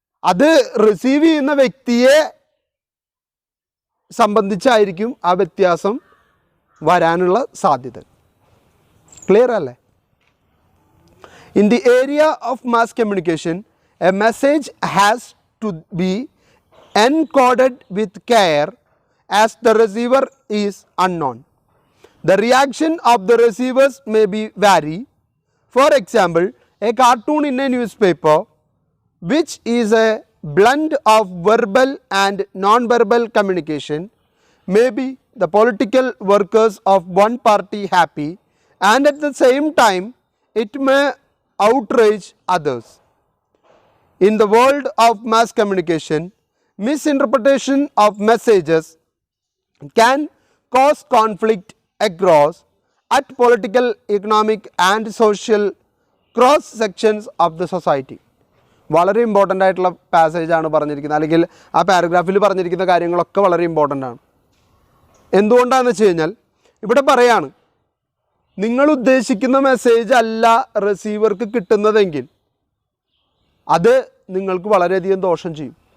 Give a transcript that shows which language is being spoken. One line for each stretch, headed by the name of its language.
Malayalam: അത് റിസീവ് ചെയ്യുന്ന വ്യക്തിയെ സംബന്ധിച്ചായിരിക്കും ആ വ്യത്യാസം വരാനുള്ള സാധ്യത. ക്ലിയർ അല്ലേ?
English: In the area of mass communication, a message has to be encoded with care as the receiver is unknown. The reaction of the receivers may be vary. For example, a cartoon in a newspaper, which is a blend of verbal and non-verbal communication, may be the political workers of one party happy, and at the same time it may outrage others. In the world of mass communication, misinterpretation of messages can cause conflict across at political, economic and social cross sections of the society.
Malayalam: വളരെ important ആയിട്ടുള്ള പാസേജാണ് പറഞ്ഞിരിക്കുന്നത്, അല്ലെങ്കിൽ ആ പാരഗ്രാഫിൽ പറഞ്ഞിരിക്കുന്ന കാര്യങ്ങളൊക്കെ വളരെ important ആണ്. എന്തുകൊണ്ടാണെന്ന് വെച്ച് കഴിഞ്ഞാൽ ഇവിടെ പറയാണ്, നിങ്ങൾ ഉദ്ദേശിക്കുന്ന മെസ്സേജ് അല്ല റിസീവർക്ക് കിട്ടുന്നതെങ്കിൽ അത് നിങ്ങൾക്ക് വളരെയധികം ദോഷം ചെയ്യും.